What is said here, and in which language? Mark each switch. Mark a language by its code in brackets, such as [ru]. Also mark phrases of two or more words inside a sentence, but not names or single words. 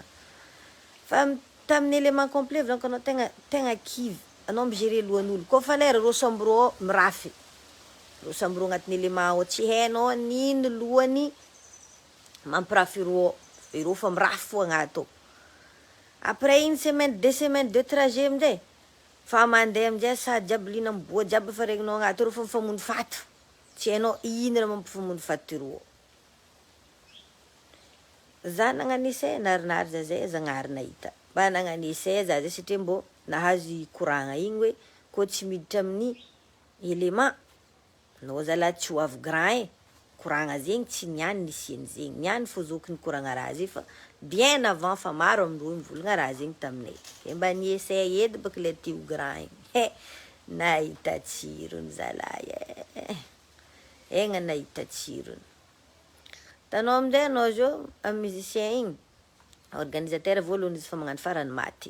[mg] Fa tamin'ny [fr] élément complet [mg] volako anao tegna kivy. Anao migérer lohan'olo. Koa fa lera reo sambro mirafy. Reo sambro agnatin'ny élément ao tsy hainao nino lohany mampirafy ireo fa mirafy fo agnato. [fr] Après une semaine, 2 semaines de trajet [mg] aminjay, fa mandeha aminjay sady jiaby lina miboa jiaby fa regninao agnaty reo fa mifamono fato. Tsy hainao ino raha mampifamono fato ireo. Za nagnano essai narinary zay zagnahary nahita. Mba nagnano essai za zay satria mbô nahazo koragna igny hoe koa tsy miditra amin'ny élément, anao zalahy tsy ho avy grand koragna zegny tsy niany nisiany zegny. Niany fô zokiny koragna raha zay fa [fr] bien avant [mg] fa maro amindreo mivolagna raha zegny taminay. Mba niessay edy baka le ty ho grand igny. Nahita tsirony zalahy Egna nahita tsirony. Tanao aminjay anao zao amin'ny musicien igny, organisateur voalohany izy fa magnano farany maty.